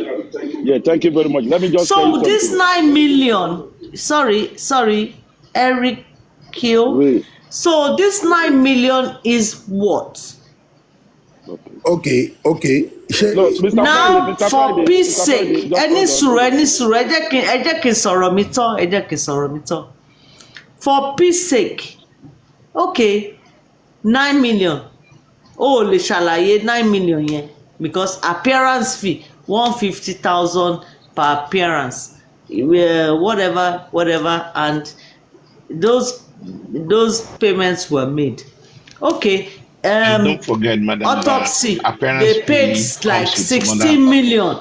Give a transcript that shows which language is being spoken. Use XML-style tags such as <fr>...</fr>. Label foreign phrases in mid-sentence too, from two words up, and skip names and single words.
<en>Yeah, thank you very much. Let me just So this 9 million, sorry, Eric Kill. Wait. So this 9 million is what? Okay. No, Mr. Now, Friday, for peace sake, any</en> <yo>sùúrù, ẹ jẹ́ kí n sọ̀rọ̀ mi tán.</yo> <en>For peace sake, okay, 9 million. Oh,</en> <yo>lè ṣàlàyé 9 million yẹn</yo> <en>because appearance fee 150,000 per appearance, whatever, and those payments were made. Okay. Don't forget, madam, autopsy, they paid like 16 million.</en>